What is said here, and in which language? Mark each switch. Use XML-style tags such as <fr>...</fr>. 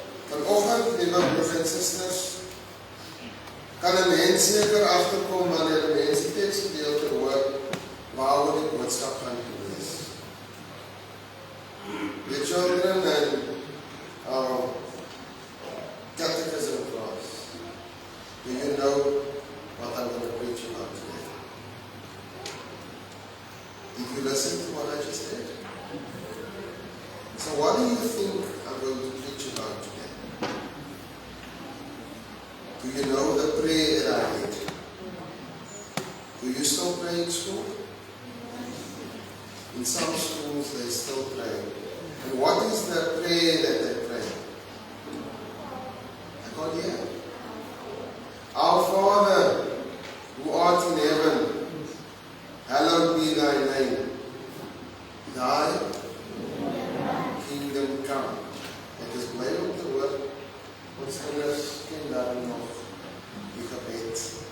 <af>Vanoggend, liewe broers en susters, kan 'n mens seker agterkom wanneer 'n mens die teksgedeelte hoor waaroor die boodskap gaan wees.</af> <en>The children and our catechism class, do you know what I'm going to preach about today? Did you listen to what I just said? So what do you think I'm going to preach about today? Do you know the prayer that I did? Do you still pray in school? In some schools they still pray. And what is the prayer that they pray? I got here. Our Father, who art in heaven, hallowed be thy name. Thy kingdom come.</en> <af>Ek is bly om te hoor, ons kinders ken daarom nog die gebed.</af>